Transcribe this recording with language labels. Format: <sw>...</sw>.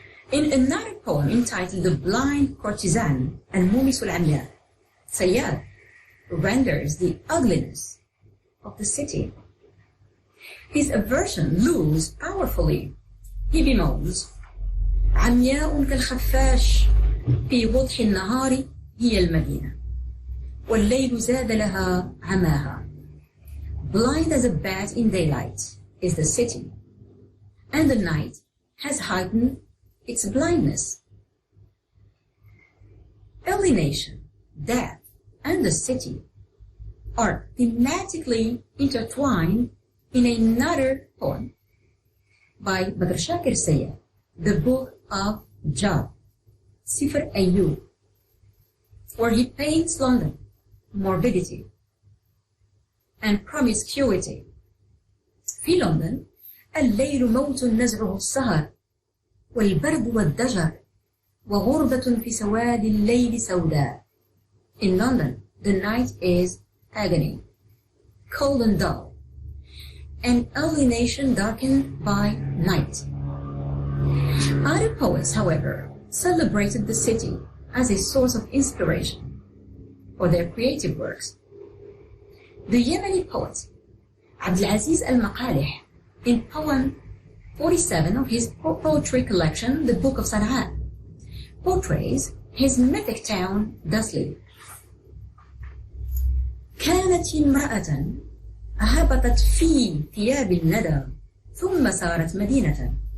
<en>In another poem entitled The Blind Courtesan and Mumis al-Amya, Sayyab renders the ugliness of the city. His aversion looms powerfully. He bemoans,</en> <ar>عمياء كالخفاش في وضح النهار هي المدينة والليل زاد لها عماها.</ar> <en>Blind as a bat in daylight is the city, and the night has heightened its blindness. Alienation, death, and the city are thematically intertwined in another poem by Badr Shakir Sayyab, The Book of Job, Sifr Ayyub, where he paints London, morbidity, and promiscuity.</en> <ar>في لندن الليل موت نزعه السهر والبرد والضجر وغربة في سواد الليل سوداء.</ar> <en>In London, the night is agony, cold and dull, and alienation darkened by night. Other poets, however, celebrated the city as a source of inspiration for their creative works. The Yemeni poet Abdulaziz al-Maqalih, in poem 47 of his poetry collection, The Book of Sana'a, portrays his mythic town thusly.</en> <ar>كانت امرأة هبطت في ثياب الندى ثم صارت مدينة.</ar>